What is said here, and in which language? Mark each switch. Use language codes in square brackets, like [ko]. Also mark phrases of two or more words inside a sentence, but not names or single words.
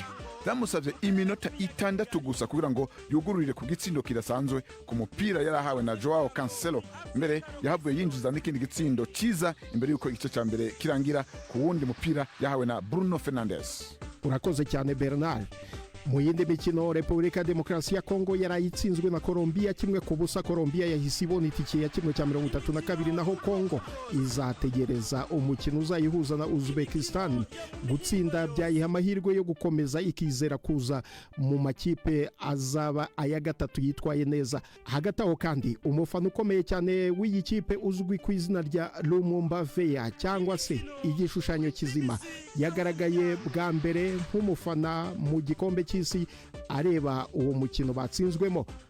[rn] Byamusavye iminota 6 gusa kugira ngo yugururire ku gitsindo kidasanzwe ku mupira yarahawe na Joao Cancelo. Mbere yahavuye yinjiza n'ikindi gitsindo ciza imbere yuko igice ca mbere kirangira ku wundi mupira yahawe na Bruno Fernandes. [rw] Urakoze cyane Bernard. Mu yindi mikino Republika Demokarasi ya Kongo yarayitsinzwe na Colombia 1-0. Colombia yahise ibona itike ya 1/32 naho Kongo izategereza umukino uzayihuza na Uzbekistan. Gutsinda byayiha amahirwe yo gukomeza ikizera kuza mu makipe azaba aya gatatu yitwaye neza. Hagati aho kandi umufana ukomeye cyane w'iyi kipe uzwi ku izina rya Lumumba Veya cyangwa se igishushanyo kizima yagaragaye bwa mbere nk'umufana mu gikombe cy'isi areba uwo mukino batsinzwemo.